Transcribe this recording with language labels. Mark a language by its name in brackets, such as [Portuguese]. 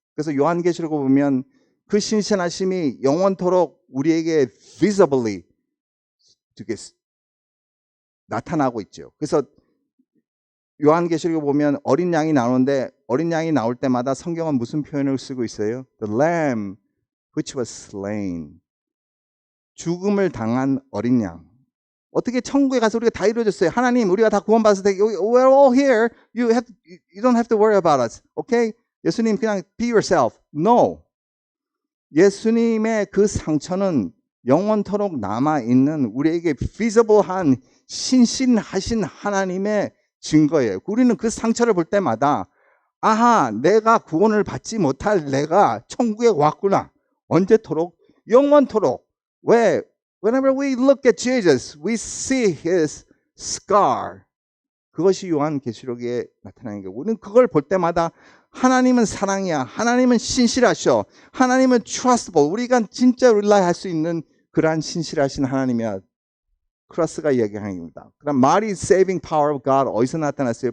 [Korean] 그래서 요한계시록을 보면 그 신실하심이 영원토록 우리에게 visibly 나타나고 있죠. 그래서 요한계시록을 보면 어린 양이 나오는데, 어린 양이 나올 때마다 성경은 무슨 표현을 쓰고 있어요? [English] The lamb which was slain. [Korean] 죽음을 당한 어린 양. 어떻게 천국에 가서 우리가 다 이루어졌어요. 하나님, 우리가 다 구원받아서 [English] we're all here. You don't have to worry about us. Okay? [Korean] 예수님 그냥 [English] be yourself. No. [Korean] 예수님의 그 상처는 영원토록 남아있는 우리에게 visible한 신실하신 하나님의 증거예요. 우리는 그 상처를 볼 때마다 아하, 내가 구원을 받지 못할 내가 천국에 왔구나. 언제토록? 영원토록. 왜? [English] Whenever we look at Jesus, we see his scar. [Korean] 그것이 요한계시록에 나타나는 거고, 우리는 그걸 볼 때마다 하나님은 사랑이야, 하나님은 신실하셔, 하나님은 trustable, 우리가 진짜 rely 할 수 있는 그러한 신실하신 하나님이야. 크로스가 이야기하는 겁니다. 그럼 말이 [English] saving power of God [Korean] 어디서 나타났어요?